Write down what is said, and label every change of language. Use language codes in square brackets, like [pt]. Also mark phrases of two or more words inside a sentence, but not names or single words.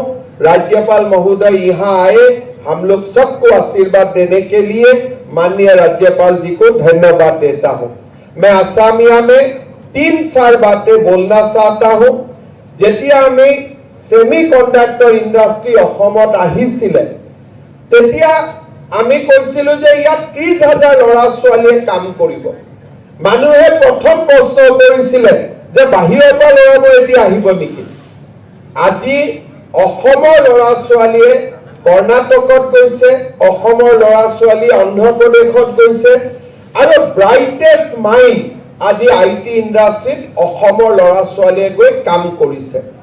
[hi] राज्यपाल महोदय यहाँ आए हम लोग सबको आशीर्वाद देने के लिए, माननीय राज्यपाल जी को धन्यवाद देता हूं। मैं असमिया में 3-4 बातें बोलना चाहता हूं। [as] যেতিয়া আমি [en] semiconductor industry [as] অসমত আহিছিলে তেতিয়া আমি কৈছিলো যে ইয়াত 30,000 ল'ৰা ছোৱালীয়ে কাম কৰিব। মানুহে প্ৰথম প্ৰশ্ন কৰিছিলে যে বাহিৰৰ পৰা ল'ৰাবোৰ এতিয়া আহিব নেকি। আজি অসমৰ ল'ৰা ছোৱালীয়ে কৰ্ণাটকত গৈছে, অসমৰ ল'ৰা ছোৱালী অন্ধ্ৰপ্ৰদেশত গৈছে আৰু [en] brightest mind [as] আজি [en] IT industryত [as] অসমৰ ল'ৰা ছোৱালীয়ে গৈ কাম কৰিছে।